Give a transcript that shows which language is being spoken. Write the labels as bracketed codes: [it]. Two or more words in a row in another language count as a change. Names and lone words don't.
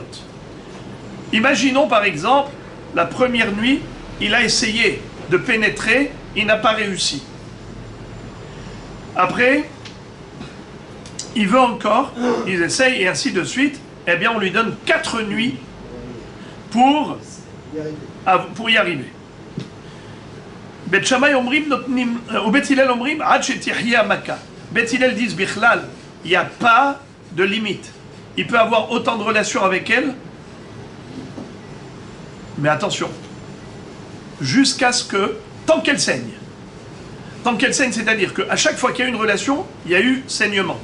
[fr] Imaginons par exemple, la première nuit, il a essayé de pénétrer, il n'a pas réussi. Après, il veut encore, il essaye et ainsi de suite, eh bien on lui donne 4 nuits pour y arriver. [he] בית שמאי אומרים נותנים, ו בית הלל אומרים עד שתהיה מכה. [fr] Bet Hillel disent Bichlal, il n'y a pas de limite. Il peut avoir autant de relations avec elle, mais attention, jusqu'à ce que tant qu'elle saigne. Tant qu'elle saigne, c'est-à-dire qu'à chaque fois qu'il y a eu une relation, il y a eu saignement.